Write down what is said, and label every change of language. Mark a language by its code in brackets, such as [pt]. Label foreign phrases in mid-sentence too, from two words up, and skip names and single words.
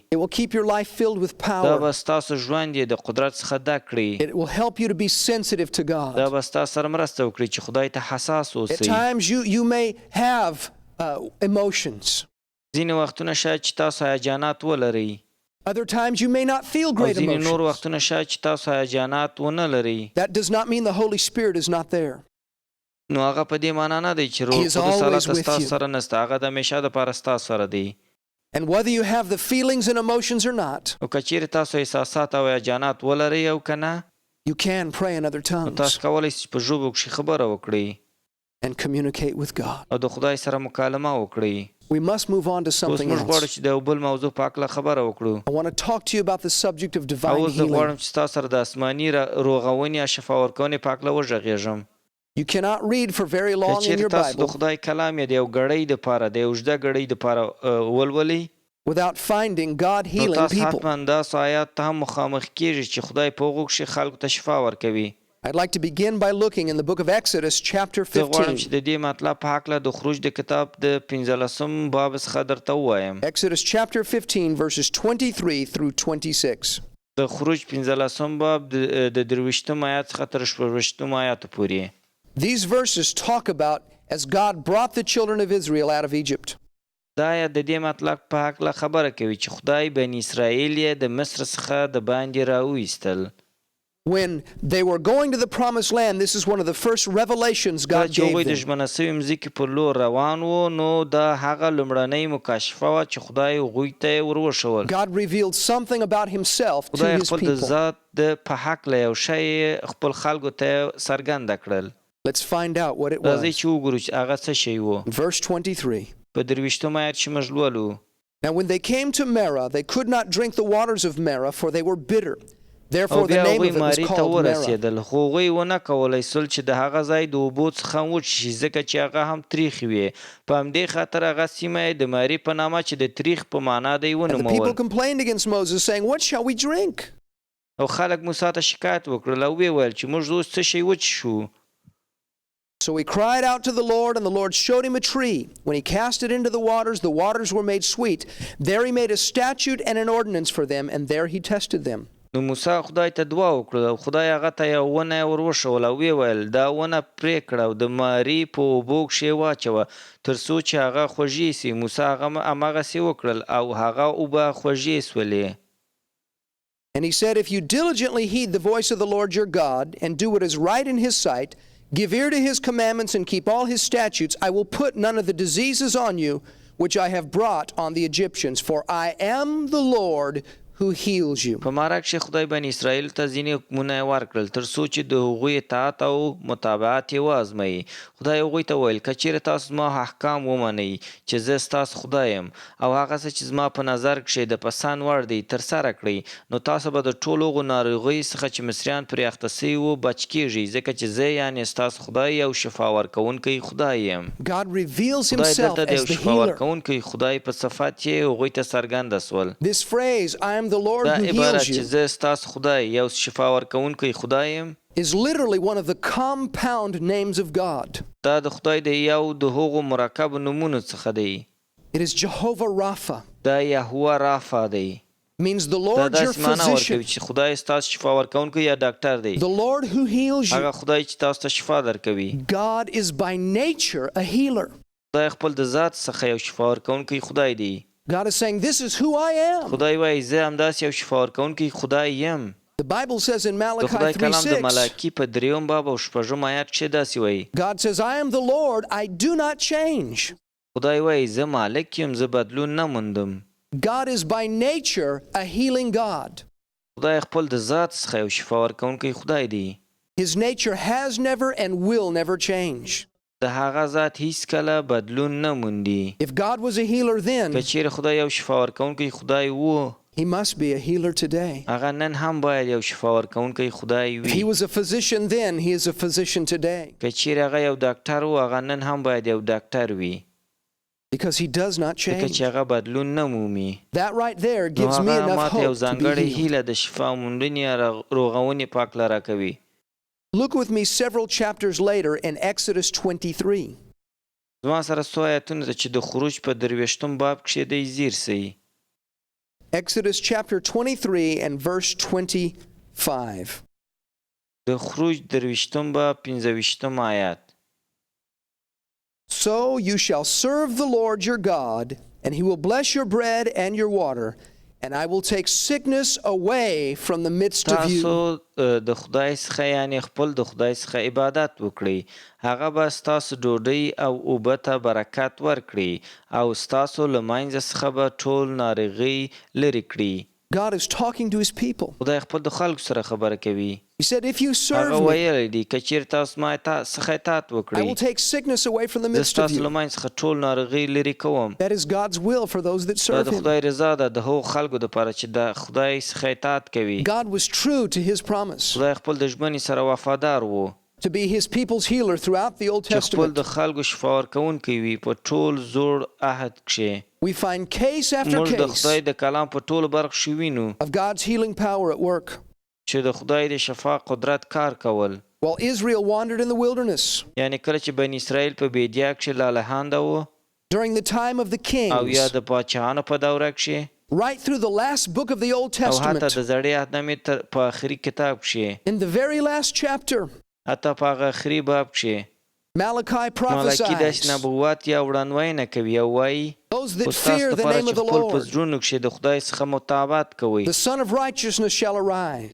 [en] It will keep your life filled with [ps] دا [en] power. [ps] به ستاسو ژوند یې د قدرت څخه ډک کړي. [en] It will help you to be sensitive to [ps] دا [en] God. [ps] به ستاسو سره مرسته وکړي چې خدای ته حساس [en] At [ps] اوسئ. [en] times you may have emotions. [ps] ځینې وختونه شاید چې تاسو هیجانات ولرئ. [en] Other times you may not feel [ps] او [en] great [ps] ځینې نور [en] emotions. [ps] وختونه شاید چې تاسو هیجانات ونه لرئ. [en] That does not mean the Holy Spirit is not there. [ps] نو هغه په دې معنا نه دی چې روح [en] He is [ps] القدس [en] always [ps] هلته [en] with [ps] ستاسو [en] you. [ps] سره نسته. هغه د همیشه دپاره ستاسو سره دی. [en] And whether you have the feelings and emotions or not, [ps] او که چیرې تاسو احساسات او هیجانات ولرئ او که نه [en] you can pray in other [ps] نو [en] tongues [ps] تاسو کولی شئ چې په ژبو کښې خبره وکړئ [en] and communicate with God. [ps] او د خدای سره مکالمه وکړئ. [en] We must move on to [ps] اوس [en] something [ps] موږ غواړو [en] else. [ps] چې د یو بل موضوع په هکله خبره وکړو. [en] I want to talk to you about the subject of [ps] او [en] divine [ps] اوس زه [en] healing. [ps] غواړم چې ستاسو سره د آسماني روغونې یا شفا ورکونې په هکله وغږېږم. [en] You cannot read for very [ps] که [en] long in [ps] چیرې [en] your [ps] تاسو د [en] Bible [ps] خدای کلام یې د یو ګړۍ دپاره د یو اوږده ګړۍ دپاره ولولئ [en] without finding God [ps] نو [en] healing [ps] تاسو [en] people. [ps] حتما داسې آیات ته هم مخامخ کېږي چې خدای په هغو کښې خلکو ته شفا ورکوي. [en] I'd like to begin by looking in the book of Exodus chapter [ps] زه غواړم چې [en] 15. [ps] د دې مطلب په هکله د خروج د کتاب د 15 باب څخه درته ووایم. [en] Exodus chapter 15 verses 23 through 26. [ps] د خروج 15 باب د 23 آیات څخه تر 26 آیاتو پورې. [en] These verses talk about as God brought the children of Israel out of Egypt. [ps] دا آیات د دې مطلب په هکله خبره کوي چې خدای بني اسرائیل یې د مصر څخه د باندې راوایستل. [en] When they were going to the promised land, this is one of the first revelations [ps] کله [en] God [ps] چې هغوی [en] gave [ps] د [en] them. [ps] ژمنه سوي مځکې پر لور روان وو نو دا هغه لومړنۍ مکاشفه وه چې خدای هغوی ته یې ور وښول. [en] God revealed something about himself to [ps] خدای [en] his [ps] خپل د [en] people. [ps] ذات د په هکله یو شی خپل خلکو ته څرګنده کړل. [en] Let's find out what it [ps] راځئ [en] was. [ps] چې وګورو چې هغه څه شی و. [en] Verse 23. [ps] په 23 آیات چې موږ لولو. [en] Now when they came to Marah, they could not drink the waters of Marah, for they were bitter. [ps] او [en] Therefore the [ps] بیا [en] name [ps] هغوی [en] of it was [ps] ماري ته [en] called Marah. [ps] ورسېدل خو هغوی ونه کولی سول چې د هغه ځای د اوبو څخه وچشي ځکه چې هغه هم تریخ وي. په همدې خاطر هغه سیمه یې د ماري په نامه چې د تریخ په معنا دی [en] And the people [ps] ونومول. [en] complained against Moses, saying, What shall we drink? [ps] او خلک موسی ته شکایت وکړل او ویې ویل چې موږ اوس څه شی وچښو. [en] So he cried out to the Lord, and the Lord showed him a tree. When he cast it into the waters were made sweet. There he made a statute and an ordinance for them, and there he tested them. [ps] نو موسی خدای ته دعا وکړه او خدای هغه ته یو ونه ور وښول او ویې ویل دا ونه پرې کړه او د ماري په اوبو کښې واچوه تر څو چې هغه خوږې سي. موسی هماغسې وکړل او هغه اوبه خوږې سولې. [en] And he said, If you diligently heed the voice of the Lord your God, and do what is right in his sight, give ear to his commandments and keep all his statutes, I will put none of the diseases on you which I have brought on the Egyptians, for I am the Lord who heals you. [ps] په ماره کښې خدای بني اسرائیل ته ځینې حکمونه یې ورکړل تر څو چې د هغوی اطاعت او متابعت یې وازموي. خدای هغوی ته ویل که چیرې تاسو زما احکام ومنئ چې زه ستاسو خدای یم او هغه څه چې زما په نظر کښې د پسند وړ دی ترسره کړئ نو تاسو به د ټولو هغو ناروغیو څخه چې مصریان پرې اخته سوي وو بچ کېږئ ځکه چې زه یعنې ستاسو خدای یو شفا ورکوونکی خدای یم. [en] God reveals [ps] خدای [en] himself [ps] دلته د [en] as [ps] یو [en] the [ps] شفا [en] healer. [ps] ورکوونکی خدای په صفت یې هغوی ته څرګنده سول. [en] This phrase, I am the Lord [ps] دا [en] who [ps] عبارت [en] heals [ps] چې [en] you, [ps] زه ستاسو خدای یو شفا ورکوونکی خدای یم [en] is literally one of the compound names of God. [ps] دا د خدای د یو د هغو مرکب نومونو څخه دی. [en] It is Jehovah Rapha. [ps] دا یهوه رافا دی. [en] means the [ps] دا [en] Lord your [ps] داسې معنا ورکوي [en] physician, [ps] چې خدای ستاسو شفا ورکوونکی یا ډاکټر دی. [en] the Lord who heals [ps] هغه [en] you. [ps] خدای چې تاسو ته شفا درکوي. [en] God is by nature a healer. [ps] خدای خپل د ذات څخه یو شفا ورکوونکی خدای دی. [en] God is saying, this is who I am. [ps] خدای وایي زه همداسې یو شفا ورکوونکی خدای یم. [en] The Bible says in [ps] د [en] Malachi [ps] خدای کلام د [en] 3:6, [ps] ملاکی په 3 باب او 6 آیات کې داسې وایي. [en] God says, I am the Lord, I do not change. [ps] خدای وایي زه مالک یم، زه بدلون نه موندم. [en] God is by nature a healing God. [ps] خدای خپل د ذات څخه یو شفا ورکوونکی خدای دی. [en] His nature has never and will never change. [ps] د هغه ذات هیڅ کله بدلون نه موندي. [en] If God was a healer then, [ps] که چیرې خدای یو شفا ورکوونکی خدای و، [en] he must be a healer today. [ps] هغه نن هم باید یو شفا ورکوونکی خدای [en] If he [ps] وي. [en] was a physician then, he is a physician today. [ps] که چیرې هغه یو ډاکټر و، هغه نن هم باید یو ډاکټر وي. [en] Because he does not [ps] ځکه چې [en] change. [ps] هغه بدلون نه مومي. [en] That right there [ps] نو [en] gives me [ps] هغه [en] enough [ps] ماته یو [en] hope to be [ps] ځانګړې [en] healed. [ps] هیله د شفا موندنې یا روغونې په هکله راکوي. [en] Look with me several chapters later in Exodus 23. [ps] زما سره څو آیتونه ده چې د خروج په 23 باب کښې دی ځیر سئ. [en] Exodus chapter 23 and verse 25. [ps] د خروج 23 باب 25 آیات. [en] So you shall serve the Lord your God, and he will bless your bread and your water, and I will take sickness away from the midst of you. [ps] تاسو د خدای څخه یعنی خپل د خدای څخه عبادت وکړئ. هغه به ستاسو ډوډۍ او اوبه ته برکت ورکړي او ستاسو له منځه څخه به ټول ناروغۍ لرې کړي. [en] God is talking to his people. [ps] خدای خپل د خلکو سره خبره کوي. [en] He said, if you [ps] هغه [en] serve me, [ps] ویلی دی که چیرې تاسو ما څخه اطاعت [en] I will [ps] وکړئ، [en] take sickness away from the [ps] زه [en] midst of [ps] ستاسو له [en] you. [ps] منځ څخه ټول ناروغۍ لرې کوم. [en] That is God's will for those that [ps] دا [en] serve [ps] د [en] him. [ps] خدای رضا ده د هغو خلکو دپاره چې د خدای څخه اطاعت کوي. [en] God was true to his promise [ps] خدای خپل د ژمنې سره وفادار و [en] to be his people's healer throughout the Old [ps] چې خپل [en] Testament. [ps] د خلکو شفا ورکوونکی وي په ټول زوړ عهد کښې. [en] We find case after [ps] موږ د [en] case [ps] خدای د کلام په ټولو برخو کې وینو [en] of God's healing power at work. [ps] چې د خدای د شفا قدرت کار کول. [en] While Israel wandered in the wilderness [ps] یعنی کله چې بني اسرائیل په بیدیا کښې لالهانده و [en] during the time of the [ps] او یا [en] kings, [ps] د پاچاهانو په دوره کښې [en] right through the last book of the Old [ps] او حتی [en] Testament, [ps] د زړې عهدنامې په آخري کتاب کښې، [en] in the very last chapter, [ps] حتی په هغه آخري باب کښې [en] Malachi [ps] ملاکی داسې [en] prophesies, [ps] نبوت یا وړاندوینه کوي او وایي [en] those [ps] خو [en] that [ps] ستاسو [en] fear the [ps] دپاره [en] name [ps] چې [en] of the [ps] خپل په [en] Lord, [ps] زړونو کښې د خدای څخه مطابقت کوئ، [en] the Son of Righteousness shall arise